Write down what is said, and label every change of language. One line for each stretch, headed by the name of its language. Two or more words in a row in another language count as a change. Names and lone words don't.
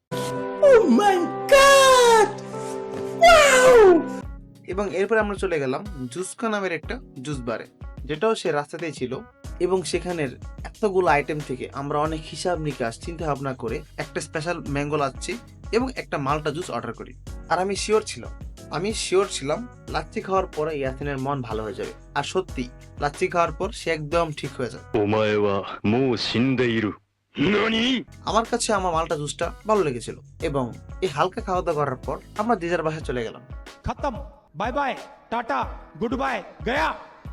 Bangla: এবং এরপরে আমরা চলে গেলাম জুসকা নামের একটা জুস বারে, যেটাও সে রাস্তাতেই ছিল, এবং সেখানের এতগুলো আইটেম থেকে আমরা অনেক হিসাব নিকাশ চিন্তা ভাবনা করে একটা স্পেশাল ম্যাঙ্গো লাচ্ছি এবং একটা মাল্টা জুস অর্ডার করি। আর আমি শিওর ছিলাম লাচ্ছি খাওয়ার পরে ইয়াসিনের মন ভালো হয়ে যাবে। আর সত্যি লাচ্ছি খাওয়ার পর সে একদম ঠিক হয়ে যায়।
Japanese: お前はもう死んでいる。何？
Bangla: আমার কাছে আমার মাল্টা জুসটা ভালো লেগেছিল, এবং এই হালকা খাওয়া দাওয়া করার পর আমরা যে যার বাসায় চলে গেলাম।
Hindi: खत्म,
English: bye bye,
Hindi: टाटा,
English: good bye,
Hindi: गया।